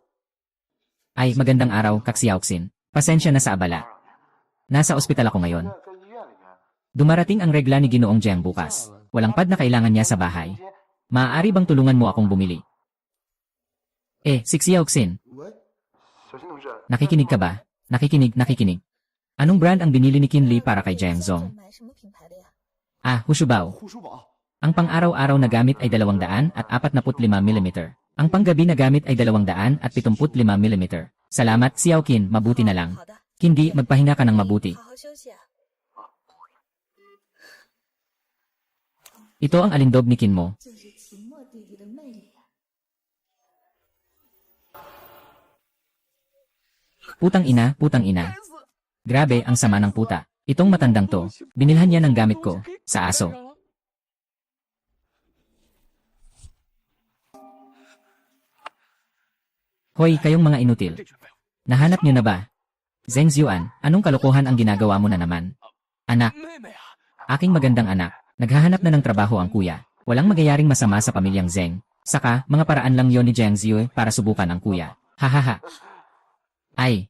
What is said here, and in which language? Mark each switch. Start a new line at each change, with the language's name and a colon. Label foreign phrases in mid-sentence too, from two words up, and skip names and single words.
Filipino: Ay, magandang araw, Kaxiaoxin. Pasensya na sa abala. Nasa ospital ako ngayon. Dumarating ang regla ni Ginoong Jiang bukas. Walang pad na kailangan niya sa bahay. Maaari bang tulungan mo akong bumili? Si Xiaoxin.
Chinese: 喂，小新同志，
Filipino: Nakikinig ka ba? Nakikinig. Anong brand ang binili ni Kinli para kay Jiang
Chinese: 想
Filipino: Zong?
Chinese: 买什么品牌的呀？
Filipino: Hushubao.
Chinese: 护舒宝，
Filipino: Ang pang-araw-araw na gamit ay 245 mm. Ang panggabi na gamit ay 275 mm. Salamat, Xiaoqin, mabuti na lang.
Chinese: 好的，
Filipino: Hindi, magpahinga ka ng mabuti.
Chinese: 好好休息啊。
Filipino: Ito ang alindog ni Kin mo.
Chinese: 这是秦墨弟弟的魅力呀。
Filipino: Putang ina. Grabe, ang sama ng puta. Itong matandang to, binilhan niya ng gamit ko, sa aso. Hoy, kayong mga inutil.
Chinese: 这卷费用。
Filipino: Nahanap niyo na ba? Zheng Ziuan, anong kalokohan ang ginagawa mo na naman? Anak,
Chinese: 妹妹啊，
Filipino: aking magandang anak, naghahanap na ng trabaho ang kuya. Walang magyayaring masama sa pamilyang Zheng. Saka, mga paraan lang yon ni Jiang Ziyue para subukan ang kuya. Hahaha. Ay.